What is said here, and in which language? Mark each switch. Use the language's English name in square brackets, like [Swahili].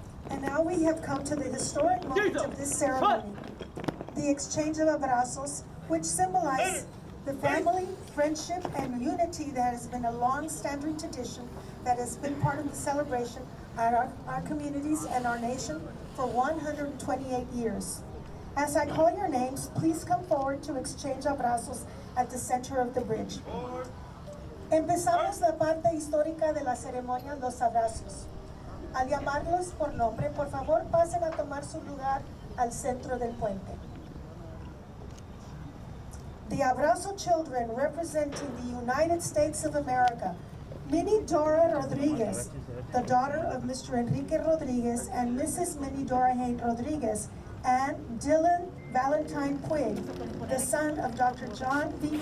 [English] And now we have come to the historic moment of this ceremony, the exchange of abrazos, which symbolize the family, friendship, and unity that has been a long-standing tradition that has been part of the celebration at our communities and our nation for 128 years. As I call your names, please come forward to exchange abrazos at the center of the bridge. [Spanish] Empezamos la parte histórica de la ceremonia, los abrazos. Al llamarlos por nombre, por favor pasen a tomar su lugar al centro del puente. [English] The Abrazo children representing the United States of America, Minnie Dora Rodriguez, the daughter of Mr. Enrique Rodriguez and Mrs. Minnie Dora Hain Rodriguez, and Dylan Valentine Quigg, the son of Dr. John B.